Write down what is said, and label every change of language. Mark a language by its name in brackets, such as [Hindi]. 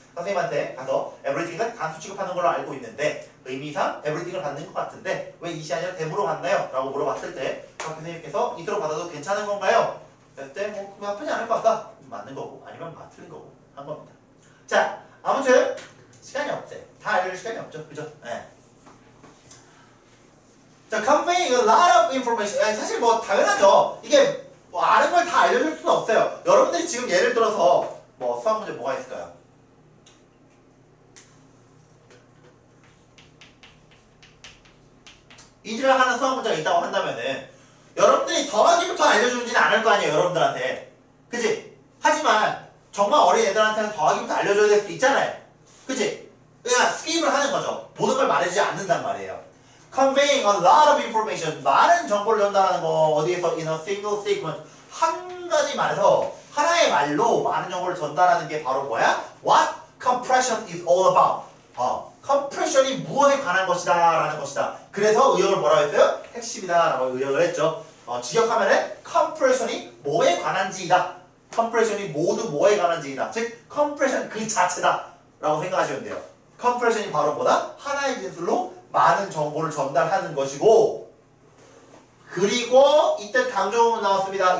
[Korean] 선생님한테 가서 everything은 단수 취급하는 걸로 알고 있는데 의미상 everything을 받는 것 같은데 왜 이시 아니라 them으로 받나요? 라고 물어봤을 때 학교 선생님께서 이대로 받아도 괜찮은 건가요? 그랬을 때 뭐 그거 나쁘지 않을 것 같다. 맞는 거고 아니면 틀린 거고 한 겁니다. 자, 아무튼 시간이 없어요. 다 알려줄 시간이 없죠. 그죠? 네. [English] 자, conveying a lot of information. [Korean] 사실 뭐 당연하죠. 이게 뭐 아는 걸 다 알려줄 수는 없어요. 여러분들이 지금 예를 들어서 뭐 수학 문제 뭐가 있을까요? 이지를 하는 수학 문제가 있다고 한다면은 여러분들이 더하기부터 알려주지는 않을 거 아니에요, 여러분들한테. 그치? 하지만 정말 어린 애들한테는 더하기부터 알려줘야 될 수도 있잖아요. 그치? 그냥 스킵을 하는 거죠. 모든 걸 말해주지 않는단 말이에요. [English] Conveying a lot of information. [Korean] 많은 정보를 전달하는 거 어디에서 [English] in a single statement. [Korean] 한 가지 말에서 하나의 말로 많은 정보를 전달하는 게 바로 뭐야? [English] What compression is all about. [Korean] compression이 무엇에 관한 것이다 라는 것이다. 그래서 의역을 뭐라고 했어요? 핵심이다 라고 의역을 했죠. 직역하면은 compression이 뭐에 관한지이다. compression이 모두 뭐에 관한지이다. 즉 compression 그 자체다 라고 생각하시면 돼요. compression이 바로 뭐다? 하나의 진술로 많은 정보를 전달하는 것이고 그리고 이때 강조음은 나왔습니다.